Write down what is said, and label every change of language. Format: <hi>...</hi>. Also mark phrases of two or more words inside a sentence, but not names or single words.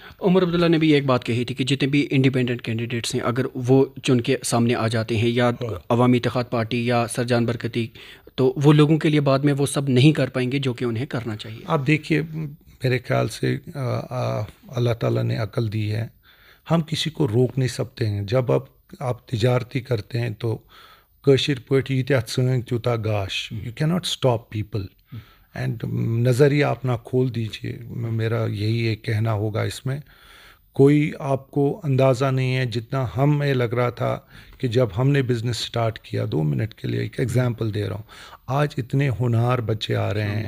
<ur>عمر عبداللہ نے بھی ایک بات کہی تھی کہ جتنے بھی</ur> <en>independent candidates</en> <ur>ہیں اگر وہ چن کے سامنے آ جاتے ہیں یا عوامی اتحاد پارٹی یا سرجان برکتی، تو وہ لوگوں کے لیے بعد میں وہ سب نہیں کر پائیں گے جو کہ انہیں کرنا چاہیے. آپ دیکھیے میرے خیال سے اللہ تعالیٰ نے عقل دی ہے، ہم کسی کو روک نہیں سکتے ہیں. جب آپ تجارتی کرتے ہیں تو</ur> <ks>کاشر پٲٹھۍ ییٖتیٛاہ ژٲنٛگۍ تیوٗتاہ گاش،</ks> <en>you can not stop people.</en> <ur>اینڈ نظریہ اپنا کھول دیجیے، میرا یہی ایک کہنا ہوگا اس میں. کوئی آپ کو اندازہ نہیں ہے جتنا ہمیں لگ رہا تھا کہ جب ہم نے</ur> <en>business start</en> <ur>کیا. 2 منٹ کے لیے ایک ایگزامپل دے رہا ہوں، آج اتنے ہونہار بچے آ رہے ہیں.</ur>